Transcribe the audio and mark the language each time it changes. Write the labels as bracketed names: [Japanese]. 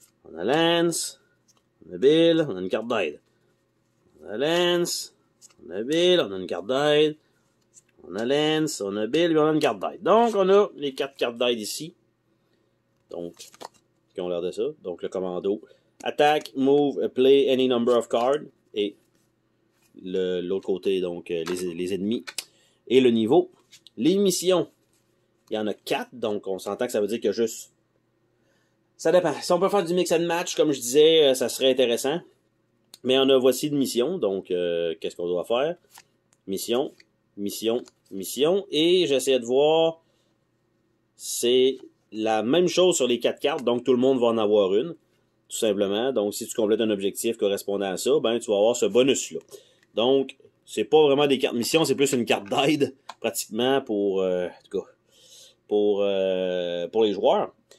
[French] On a Lance, on a Bill, on a une carte d'aide. On a Lance, on a Bill, on a une carte d'aide. On a Lance, on a Bill, et on a une carte d'aide. Donc, on a les 4 cartes d'aide ici. Donc, qui ont l'air de ça. Donc, le commando [English] Attack, move, play any number of cards. [French] Et l'autre côté, donc les ennemis. Et le niveau. Les missions, il y en a 4, donc on s'entend que ça veut dire que juste... Ça dépend. Si on peut faire du [English] mix and match, [French] comme je disais, ça serait intéressant. Mais on a voici de missions, donc qu'est-ce qu'on doit faire? Mission, mission, mission. Et j'essaie de voir, c'est la même chose sur les 4 cartes, donc tout le monde va en avoir une, tout simplement. Donc si tu complètes un objectif correspondant à ça, ben tu vas avoir ce bonus-là. Donc, c'est pas vraiment des cartes mission, c'est plus une carte d'aide, pratiquement, pour, en tout cas, pour les joueurs.